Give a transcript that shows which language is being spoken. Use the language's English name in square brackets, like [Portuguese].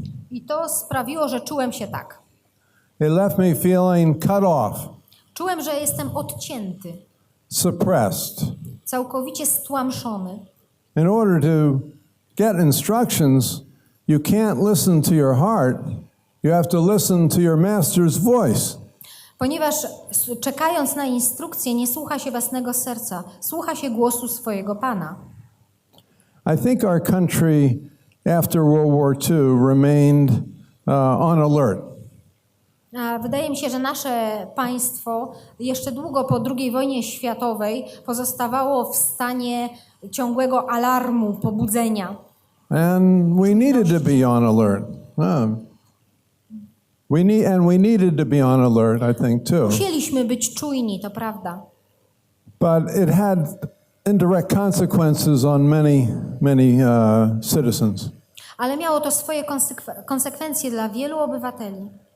[Polish] I to sprawiło, że czułem się tak. [English] It left me feeling cut off, [Polish] Czułem, że jestem odcięty, [English] suppressed. [Polish] całkowicie stłamszony. [English] In order to get instructions, you can't listen to your heart. You have to listen to your master's voice. [Polish] Ponieważ czekając na instrukcje nie słucha się własnego serca, słucha się głosu swojego Pana. [English] I think our country after World War II remained on alert. [Polish] Wydaje mi się, że nasze państwo jeszcze długo po II wojnie światowej pozostawało w stanie ciągłego alarmu, pobudzenia. [English] And we needed to be on alert. We needed to be on alert, I think, too. [Polish] Musieliśmy być czujni, to prawda. [English] But it had indirect consequences on many citizens. [Polish] Ale miało to swoje konsekwencje dla wielu obywateli.